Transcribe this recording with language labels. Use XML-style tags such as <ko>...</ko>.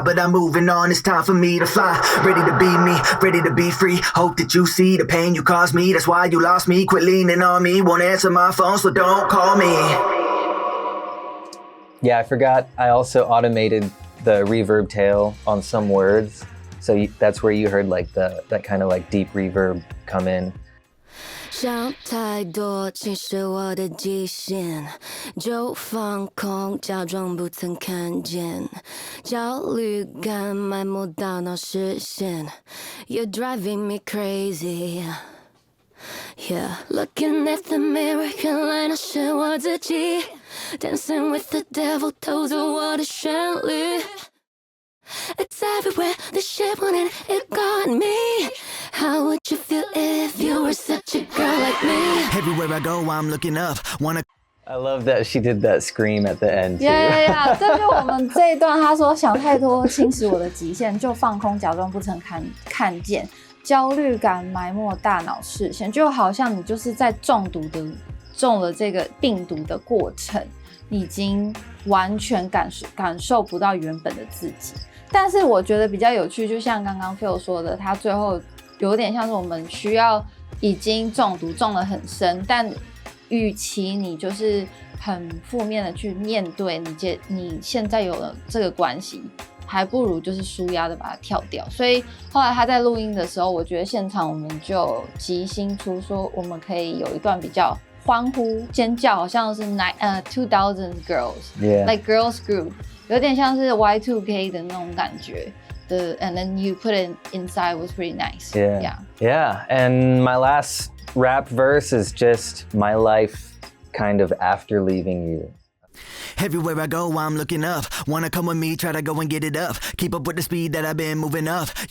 <en>But I'm moving on, it's time for me to fly. Ready to be me, ready to be free. Hope that you see the pain you caused me, that's why you lost me. Quit leaning on me, won't answer my phone, so don't don't call me. Yeah, I forgot. I also automated the reverb tail on some words, so that's where you heard like that kind of like deep reverb come in.</en> <zh>想太多，其实我的极限，就放空，假装不曾看见，焦虑感埋没大脑视线 ，</zh> <en>You're driving me crazy. Yeah, looking at the mirror，</en> <zh>原来那是我自己</zh> <en>，Dancing with the devil，</en> <zh>偷走我的旋律。</zh> <en>It's everywhere, the shit wanted it got me. How would you feel if you were such a girl like me? Everywhere I go, I'm looking up. Wanna I love that she did that scream at the end too. Yeah.</en> <zh>这边我们这一段他说想太多侵蚀我的极限，就放空，假装不曾看见，焦虑感埋没大脑视线，就好像你就是在中了这个病毒的过程，你已经完全感受不到原本的自己。但是我觉得比较有趣，就像刚刚 Phil 说的，他最后有点像是我们需要已经中毒中得很深，但与其你就是很负面的去面对你现在有了这个关系，还不如就是舒压的把它跳掉。所以后来他在录音的时候，我觉得现场我们就即兴出说，我们可以有一段比较欢呼尖叫，好像是2000 girls，</zh> <en>like girls group，</en> <zh>有点像是 Y2K 的那种感觉。</zh> <en>And then you put it inside was pretty nice. Yeah. And my last rap verse is just my life kind of after leaving you. Everywhere I go, I'm looking up. Wanna come with me, try to go and get it up. Keep up with the speed that I've been moving up.</en>